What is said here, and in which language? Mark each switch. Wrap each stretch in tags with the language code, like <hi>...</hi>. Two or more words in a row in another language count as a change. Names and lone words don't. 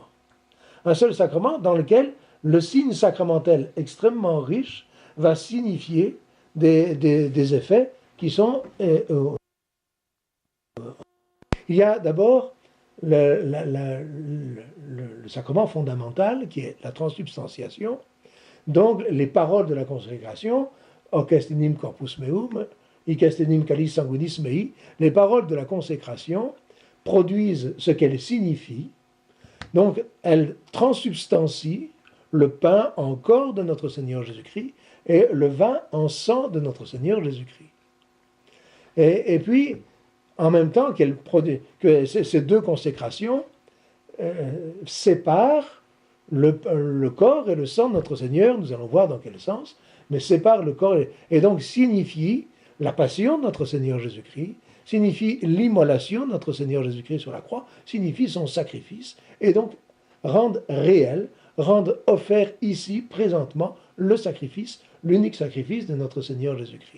<fr>Un seul sacrement dans lequel le signe sacramentel extrêmement riche va signifier des effets qui sont... Il y a d'abord le sacrement fondamental qui est la transsubstantiation. Donc les paroles de la consécration,</fr> <la>hoc est in corpus meum, hic est in calice sanguinis mei,</la> <fr>les paroles de la consécration produisent ce qu'elles signifient. Donc elles transsubstancient le pain en corps de notre Seigneur Jésus-Christ et le vin en sang de notre Seigneur Jésus-Christ. Et puis, en même temps que ces deux consécrations séparent le corps et le sang de notre Seigneur, nous allons voir dans quel sens, mais séparent le corps et donc signifient la passion de notre Seigneur Jésus-Christ, signifie l'immolation de notre Seigneur Jésus-Christ sur la croix, signifie son sacrifice, et donc rendent réel, rendent offert ici, présentement, le sacrifice, l'unique sacrifice de notre Seigneur Jésus-Christ.</fr>